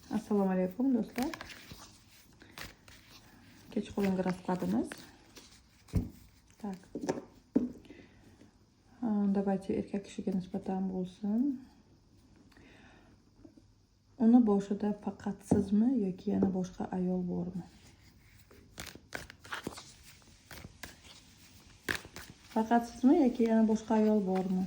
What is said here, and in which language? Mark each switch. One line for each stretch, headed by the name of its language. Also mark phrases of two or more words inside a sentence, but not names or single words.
Uzbek: Assalomu alaykum do'stlar. Kechqurun расскладываем.
Russian: Так. Давайте
Uzbek: erkak kishiga nisbatan bo'lsin. Uni boshida faqat sizmi yoki yana boshqa ayol bormi? Faqat sizmi yoki yana boshqa ayol bormi?